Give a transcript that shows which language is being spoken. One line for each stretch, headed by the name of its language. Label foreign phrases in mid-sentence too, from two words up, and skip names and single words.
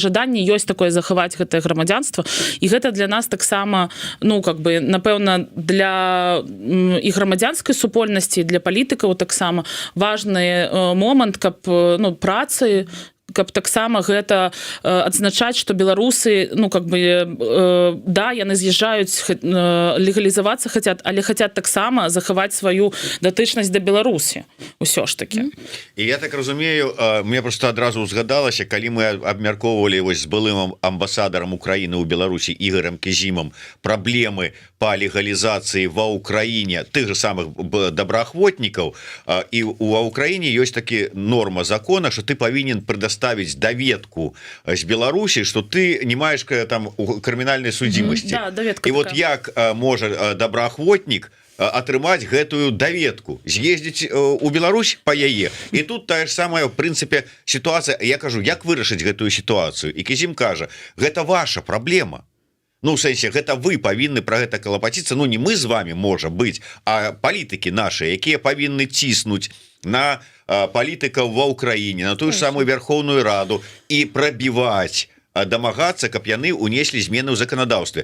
Belarusian: Жаданне ёсць такое захаваць гэтае грамадзянства, і гэта для нас таксама, напэўна, для і грамадзянскай супольнасці, для палітыкаў таксама важны момант, каб працы, каб таксама гэта адзначаць, што беларусы, яны з'язджаюць, легалізавацца хацяць, але хацяць таксама захаваць сваю датычнасць да Беларусі. Усё ж такі. І я так разумею, мне просто адразу узгадалася, калі мы абмяркоўвалі вось з былым амбасадарам Украіны ў Беларусі Ігорем Кізімам праблемы
Russian: по легализации ва Украине тех же самых доброахвотников, и у Украине есть такие норма закона, что ты повинен предоставить доведку с Беларуси, что ты не маешь там криминальной судимости. Да, доведка и вот такая.
Belarusian: як может доброахвотник атрымаць гэтую даведку, з'ездзіць у Беларусь по яе, і тут тая ж самая в прынцыпе сітуацыя. Я кажу, як вырашыць гэтую сітуацыю, і Кізім кажа, гэта ваша праблема. Ну, в сэнсе, гэта вы павінны пра гэта калапаціцца, ну не мы з вами, можа быць, а палітыкі нашы, якія павінны ціснуць на палітыкаў ва Ўкраіне, на тую ж самую Верховную Раду і прабіваць, дамагацца, каб яны унеслі змены ў заканадаўстве.